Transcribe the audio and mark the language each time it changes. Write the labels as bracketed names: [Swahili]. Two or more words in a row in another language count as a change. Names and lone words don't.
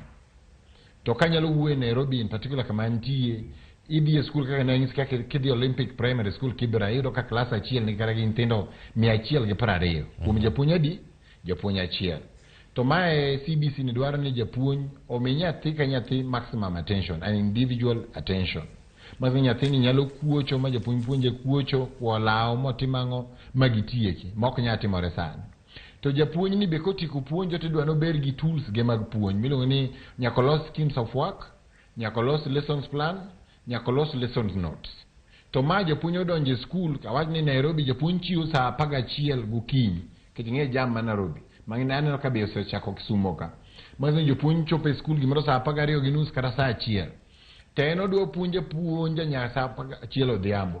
[Luo (Kenya and Tanzania)] To kanyalo wuoye Nairobi [English] in particular [Luo (Kenya and Tanzania)] kama antie, idhi e skul kaka nanyisi kaka kidhi Olympic Primary School Kibra, iyudo ka klas achiel nigi kata gi nyithindo 120 kuom japuonj adi? Japuonj achiel. To mae CBC ni dwaro ni japuonj omi nyathi ka nyathi [English] maximum attention, an individual attention. [Luo (Kenya and Tanzania)] Mazi nyathi ni nyalo kuocho ma japuonj puonje kuocho, kwalao motimang'o magitieki, mok nyatimore sana. To japuonj ni be kotieko puonjo to dwano ber gi tools ge mag puonj. Miluongo ni nyaka los [English] schemes of work, [Luo (Kenya and Tanzania)] nyaka los [English] lessons plan, [Luo (Kenya and Tanzania)] nyaka los [English] lessons notes. [Luo (Kenya and Tanzania)] To ma japuonj odonje skul, awach ni Nairobi japuonj chiwo saa 11 gokinyi, kiti jam ma Nairobi. Mang'ina aneno ka be osechako Kisumo ka. Mazi japuonj chopo e skul gimoro saa 12:30 kata saa 1. To en odwa puonja nyaka saa 1 odhiambo.